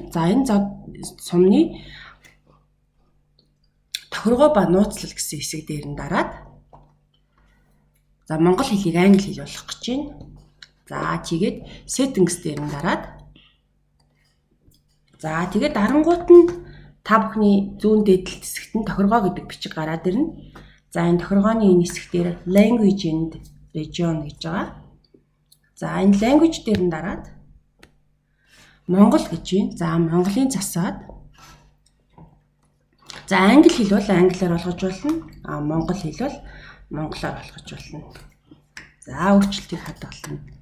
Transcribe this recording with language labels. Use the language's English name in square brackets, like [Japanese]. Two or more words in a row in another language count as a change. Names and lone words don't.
[Mongolian] За, энэ сумны тохиргоо ба нууцлал гэсэн хэсэг дээр нь дараад за, монгол хэлийг англи хэл болгох гэж байна. За, тэгээд settings дээр нь дараад за, тэгээд дарангуут нь та бүхний зүүн дээдлэлт хэсэгт нь тохиргоо гэдэг бичиг гараад ирнэ. За, энэ тохиргооны энэ хэсэг дээр [English] language and region [Mongolian] гэж байгаа. За, энэ language дээр нь дараад Монгол гэж байна. За, Монголын засаад. За, англи хэл бол англиар болгож болно. Монгол хэл бол монголоор болгож болно. За, өөрчлөлтийг хадгална.